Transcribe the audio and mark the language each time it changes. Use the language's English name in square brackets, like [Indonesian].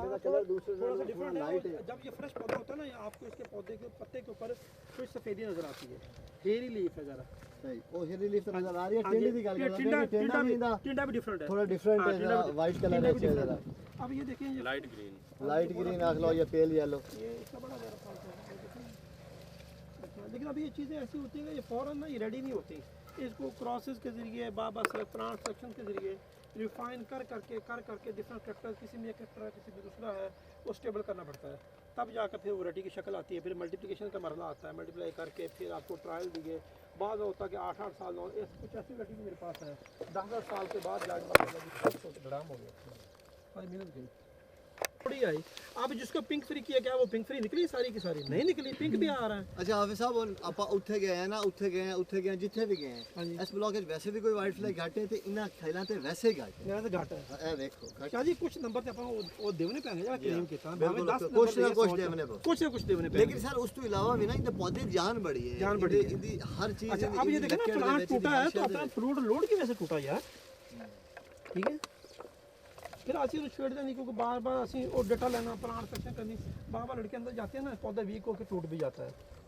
[Hindi] जब ये फ्रेश पौधा होता है ना, आपको इसके पौधे के पत्ते के ऊपर कुछ सफेदी नजर आती है, हेरी लीफ है जरा। [Punjabi] ਉਹ ਹੀਰੀ ਲੀਫ ਤਾਂ ਨਜ਼ਰ ਆ ਰਹੀ ਹੈ, ਟਿੰਡੇ ਦੀ ਗੱਲ ਕਰ ਰਹੇ ਹਾਂ, ਟਿੰਡਾ ਵੀ ਇਹਦਾ [Hindi] टिंडा भी डिफरेंट है थोड़ा डिफरेंट है, वाइट कलर है इसका जरा, अब ये देखिए ये लाइट ग्रीन, लाइट ग्रीन आख लो या पेल येलो। ये इसका बड़ा ज़्यादा फर्क है। लेकिन अभी ये चीज़ें ऐसी होती हैं कि ये फ़ौरन ना ये रेडी नहीं होती, इसको क्रॉसेस के ज़रिए बाबा से प्लांट सेक्शन के ज़रिए रिफाइन कर करके डिफरेंट कैरेक्टर, किसी में एक कैरेक्टर है, किसी में दूसरा है, वो स्टेबल करना पड़ता है, तब जाकर फिर वैरायटी की शक्ल आती है। फिर मल्टीप्लिकेशन का मरला आता है, मल्टीप्लाई करके फिर आपको ट्रायल दिए, बाद होता है कि 8-8 साल कुछ ऐसी वैरायटी मेरे पास है 10-10 साल के बाद जाकर ड्राम हो गया, 5 मिनट गई थोड़ी आई। अब जिसको पिंक फ्री किया गया वो पिंक फ्री निकली सारी की सारी नहीं निकली, पिंक भी आ रहा है। [Punjabi] अच्छा हाफिज साहब, ਹੁਣ ਆਪਾਂ ਉੱਥੇ ਗਏ ਆ ਨਾ, ਉੱਥੇ ਗਏ ਜਿੱਥੇ ਵੀ ਗਏ ਆ, ਇਸ ਬਲਾਕ ਵਿੱਚ ਵੈਸੇ ਵੀ ਕੋਈ ਵਾਈਟ ਫਲਾਈ ਘੱਟ ਹੈ ਤੇ ਇਹਨਾਂ ਖੈਲਾਂ ਤੇ ਵੈਸੇ ਹੀ ਘੱਟ ਹੈ। [Hindi] मेरा तो घाटा है [Punjabi] ਇਹ ਵੇਖੋ ਘੱਟ शाह जी, कुछ नंबर ते ਆਪਾਂ ਉਹ ਦੇਵਨੇ ਪੈਣਗੇ ਜਿਹੜਾ ਕਲੇਮ ਕੀਤਾ, ਬਿਲਕੁਲ, ਭਾਵੇਂ 10 ਕੁਛ ਨਾ ਕੁਛ ਦੇਵਨੇ ਪਊ। कुछ ना कुछ देवने पैणगे। [Hindi] लेकिन सर उस तो इलावा भी ना इनके पौधे जान बड़ी है, जान बड़ी है। इनकी हर चीज। अच्छा, अब ये देखो ना प्लांट टूटा है तो अपना फ्रूट लोड की वजह से टूटा यार। ठीक है, फिर [Punjabi] ਅਸੀਂ ਨੂੰ ਛੇੜਦੇ ਨਹੀਂ [Hindi] क्योंकि बार बार ਅਸੀਂ और डेटा लेना, प्लांट सेक्शन करनी, बार बार लड़के अंदर जाते हैं ना, पौधा वीक होकर टूट भी जाता है।